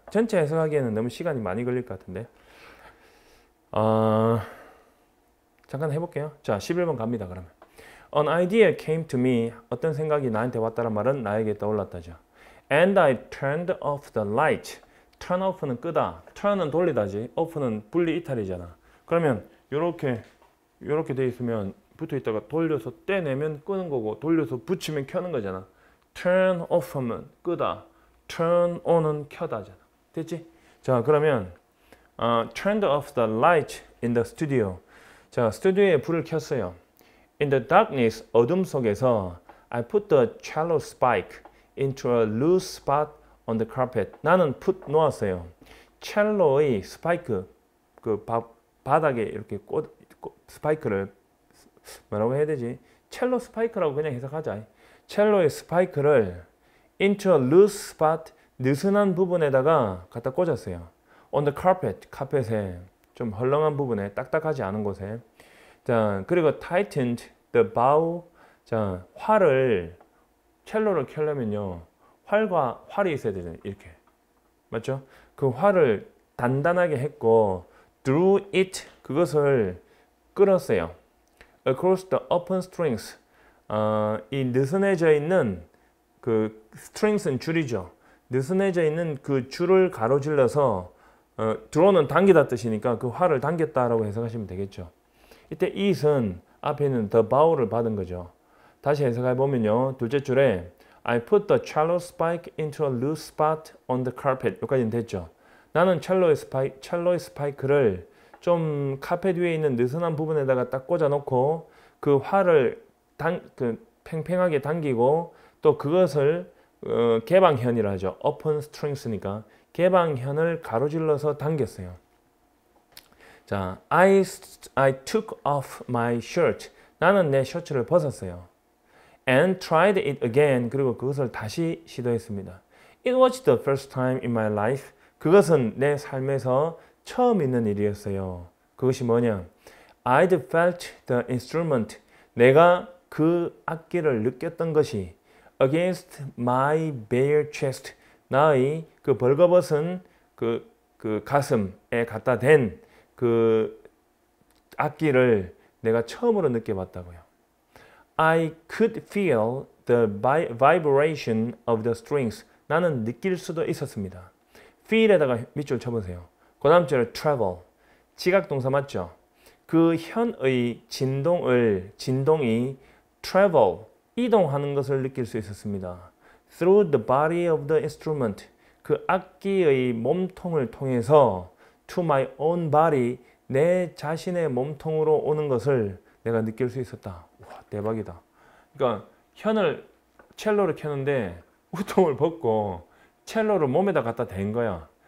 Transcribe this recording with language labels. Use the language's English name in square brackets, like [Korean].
[Korean] 전체 해석하기에는 너무 시간이 많이 걸릴 것 같은데 잠깐 해볼게요. 자, 11번 갑니다. 그러면 [English] An idea came to me. [Korean] 어떤 생각이 나한테 왔다는 말은 나에게 떠올랐다죠. [English] And I turned off the light. [Korean] Turn off는 끄다. turn은 돌리다지. off는 분리 이탈이잖아. 그러면 요렇게 돼 있으면 붙어 있다가 돌려서 떼내면 끄는 거고 돌려서 붙이면 켜는 거잖아. turn off 하면 끄다. turn on은 켜다잖아. 됐지? 자, 그러면 [English] turned off the light in the studio. [Korean] 자, 스튜디오에 불을 켰어요. [English] In the darkness, [Korean] 어둠 속에서 [English] I put the cello spike into a loose spot on the carpet. [Korean] 나는 put 놓았어요. 첼로의 스파이크, 그 바닥에 이렇게 스파이크를 뭐라고 해야 되지? 첼로 스파이크라고 그냥 해석하자. 첼로의 스파이크를 [English] into a loose spot, [Korean] 느슨한 부분에다가 갖다 꽂았어요. [English] On the carpet, [Korean] 카펫에 좀 헐렁한 부분에, 딱딱하지 않은 곳에. 자, 그리고 [English] tightened the bow. [Korean] 자, 활을, 첼로를 켜려면요, 활이 있어야 되잖아요. 이렇게. 맞죠? 그 활을 단단하게 했고, [English] drew it, [Korean] 그것을 끌었어요. [English] Across the open strings. [Korean] 이 느슨해져 있는 그 strings는 줄이죠. 느슨해져 있는 그 줄을 가로질러서 draw는 당기다 뜻이니까 그 활을 당겼다라고 해석하시면 되겠죠. 이때 it은 앞에 있는 the bow를 받은 거죠. 다시 해석해 보면요. 둘째 줄에 [English] I put the cello spike into a loose spot on the carpet. [Korean] 여기까지는 됐죠. 나는 첼로의 스파이크를 좀 카펫 위에 있는 느슨한 부분에다가 딱 꽂아 놓고 그 활을 팽팽하게 당기고 또 그것을 개방현이라 하죠. open strings니까 개방현을 가로질러서 당겼어요. 자, [English] I took off my shirt. [Korean] 나는 내 셔츠를 벗었어요. [English] And tried it again. [Korean] 그리고 그것을 다시 시도했습니다. [English] It was the first time in my life. [Korean] 그것은 내 삶에서 처음 있는 일이었어요. 그것이 뭐냐? [English] I'd felt the instrument. [Korean] 내가 그 악기를 느꼈던 것이 [English] against my bare chest. [Korean] 나의 그 벌거벗은 그 가슴에 갖다 댄 그 악기를 내가 처음으로 느껴봤다고요. [English] I could feel the vibration of the strings. [Korean] 나는 느낄 수도 있었습니다. feel에다가 밑줄 쳐보세요. 그 다음 줄에 travel. 지각 동사 맞죠? 그 현의 진동이 travel, 이동하는 것을 느낄 수 있었습니다. [English] through the body of the instrument. [Korean] 그 악기의 몸통을 통해서 [English] to my own body, [Korean] 내 자신의 몸통으로 오는 것을 내가 느낄 수 있었다. 와, 대박이다. 그러니까 첼로를 켜는데 우통을 벗고 첼로를 몸에다 갖다 댄 거야.